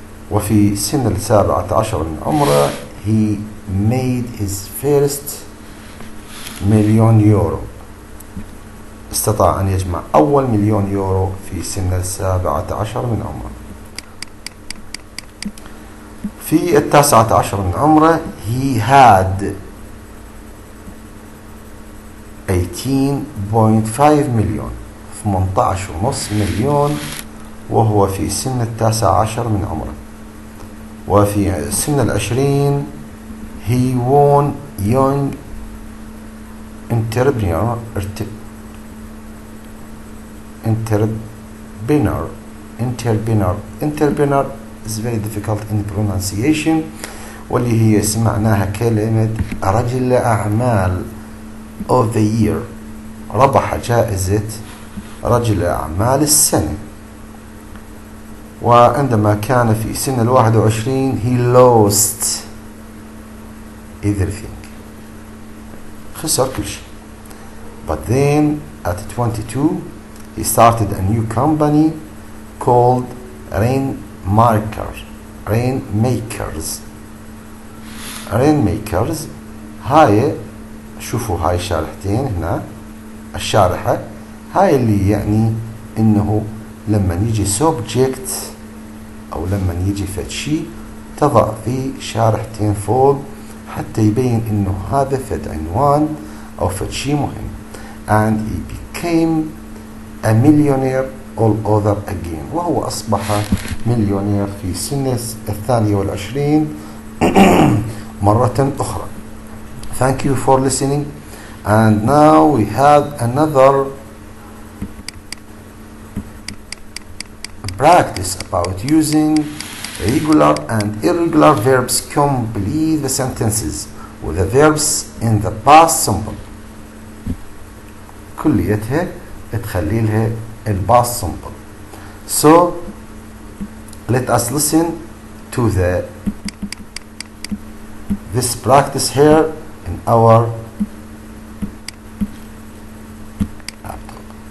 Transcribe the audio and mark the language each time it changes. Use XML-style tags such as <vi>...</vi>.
<ar>وفي سن 17 من عمره</ar> <en>he made his first €1,000,000.</en> <ar>استطاع أن يجمع أول €1,000,000 في سن 17 من عمره. في 19 من عمره</ar> <en>he had</en> <ar>18.5 مليون، 18.5 مليون، وهو في سن 19 من عمره. وفي سن 20</ar> <en>he won young entrepreneur is very difficult in pronunciation،</en> <ar>واللي هي سمعناها كلمة رجل أعمال</ar> <en>of the year.</en> <ar>ربح جائزة رجل أعمال السنة. وعندما كان في سن 21</ar> <en>he lost everything.</en> <ar>خسر كل شيء.</ar> <en>But then at 22 he started a new company called Rainmakers.</en> <ar>هاي شوفوا هاي الشارحتين هنا، الشارحة هاي اللي يعني انه لما يجي subject او لما يجي فد شيء تضع فيه شارحتين فوق حتى يبين انه هذا فد عنوان او فد شيء مهم.</ar> <en>and he became a millionaire all over again.</en> <ar>وهو أصبح مليونير في سن 22 مرة أخرى.</ar> <en>Thank you for listening, and now we have another practice about using regular and irregular verbs. Complete the sentences with the verbs in the past simple.</en> <ar>كليتها تخلي لها الباست simple.</ar> <en>So let us listen to this practice here in our laptop.</en>